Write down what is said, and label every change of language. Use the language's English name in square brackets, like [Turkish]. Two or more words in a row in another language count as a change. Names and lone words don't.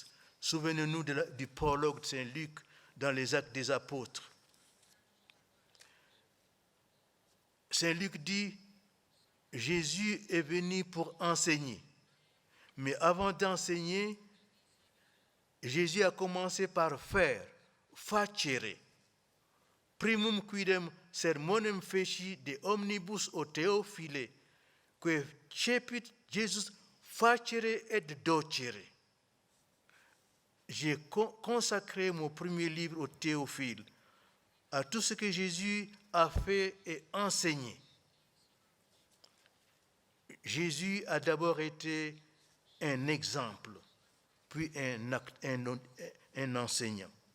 [French] Souvenez-nous du prologue de Saint Luc dans les Actes des Apôtres. Saint Luc dit, Jésus est venu pour enseigner. Mais avant d'enseigner, Jésus a commencé par faire, facere. [Latin] Primum quidem sermonem feci de omnibus o Theophile, que cepit Jesus facere et docere. [French] J'ai consacré mon premier livre au Théophile, à tout ce que Jésus a fait et enseigné. Jésus a d'abord été un exemple, puis un enseignant.